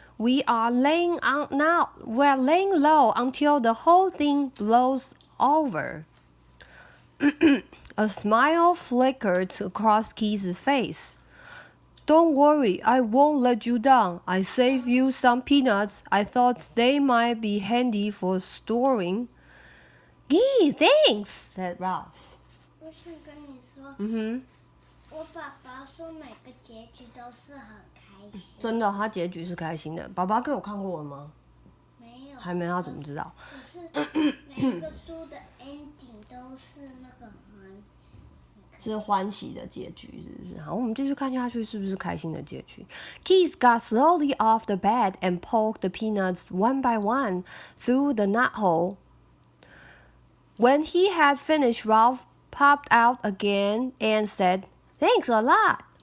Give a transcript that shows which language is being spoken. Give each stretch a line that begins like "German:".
English: We're laying low until the whole thing blows over. A smile flickered across Keith's face. Don't worry, I won't let you down. I saved you some peanuts. I thought they might be handy for storing. Gee, thanks, said Ralph.
Chinese: 我想跟你说，我爸爸说每个结局都是很开心。真的，他结局是开心的。爸爸给我看过了吗？没有。还没，他怎么知道？只是每个书的 ending 都是那个是欢喜的结局，是不是？好，我们继续看下去，是不是开心的结局
English: ？Keith got slowly off the bed and poked the peanuts one by one through the nut hole. When he had finished, Ralph popped out again and said, "Thanks a lot."